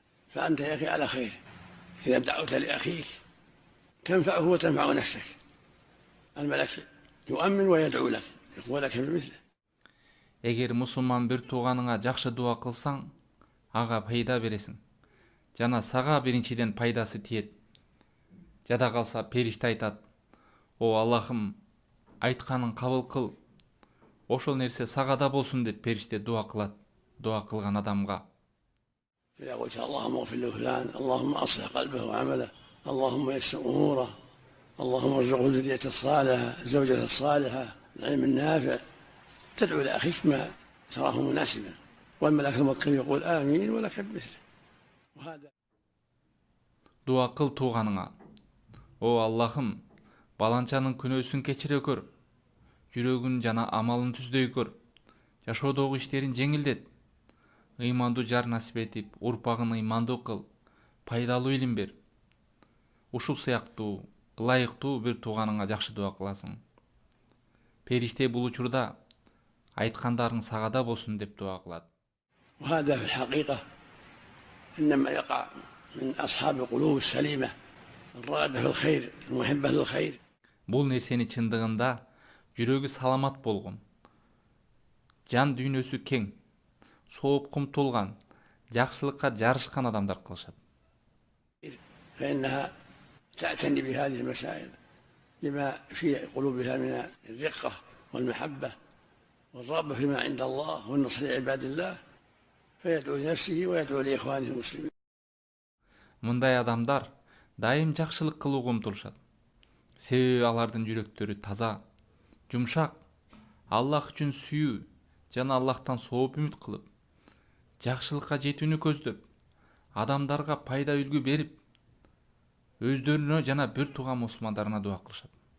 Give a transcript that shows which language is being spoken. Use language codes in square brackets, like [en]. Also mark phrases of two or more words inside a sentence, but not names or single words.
[ar] فأنت يا أخي على خير إذا دعوت لأخيك تنفعه وتنفع نفسك. الملك يؤمن ويدعو لك يقول لك بمثله. [ky] Эгер мусулман бир тууганыңа жакшы дуа кылсаң, ага пайда бересиң. Жана сага биринчиден пайдасы тиет. Жада калса периште айтат: "О Аллахым, айтканын кабыл кыл. Ошол нерсе сага да болсун" деп периште дуа кылат. Дуа кылган адамга. [ar] إذا قلت اللهم اغفر لفلان، اللهم أصلح قلبه وعمله، اللهم يسر أموره، اللهم ارزقه الذرية الصالحة، الزوجة الصالحة، العلم النافع، تدعو لأخيك ما تراه مناسبا، والملك الموكل يقول آمين ولك بمثله. وهذا [ky] Дуа кыл тууганыңа. О Аллахым, баланчанын күнөөсүн кечире көр. Жүрөгүн жана амалын түздөй көр. Жашоодогу иштерин жеңилдет. Ыймандуу жар насип этип, урпагын ыймандуу кыл. Пайдалуу илим бер. Ушул сыяктуу, ылайыктуу бир тууганыңа жакшы дуа кыласың. Периште бул учурда айткандарың сага да болсун деп дуа кылат. [ar] وهذا في الحقيقة إنما يقع من أصحاب القلوب السليمة الراغبة في الخير المحبة للخير. [ky] Бул нерсени чындыгында жүрөгү саламат болгон, жан дүйнөсү кең, сооп кумтулган, жакшылыкка жарышкан адамдар кылышат. [ar] فإنها تعتني بهذه المسائل لما في قلوبها من الرقة والمحبة والرغبة فيما عند الله والنصر لعباد الله فيدعو لنفسه ويدعو لإخوانه المسلمين. [ky] Мындай адамдар дайым жакшылык кылууга умтулушат. Себеби алардын жүрөктөрү таза, жумшак, Аллах үчүн сүйүү жана Аллахтан сооп үмүт кылып, жакшылыкка жетүүнү көздөп, адамдарга пайда үлгү берип, өздөрүнө жана бир тууган мусулмандарына дуа кылышат.